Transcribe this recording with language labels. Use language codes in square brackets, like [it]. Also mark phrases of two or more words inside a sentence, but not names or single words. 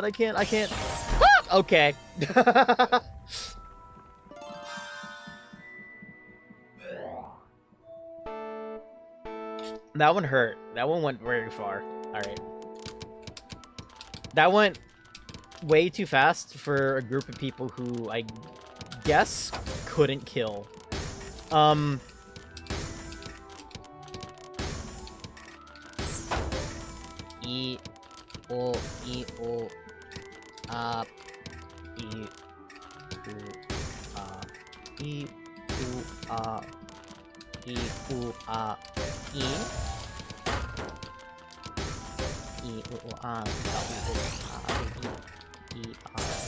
[en] I can't. Ah! Okay. That one hurt. That one went very far. Alright. That went way too fast for a group of people who I guess couldn't kill. E O A E U A E U A E E U A E A.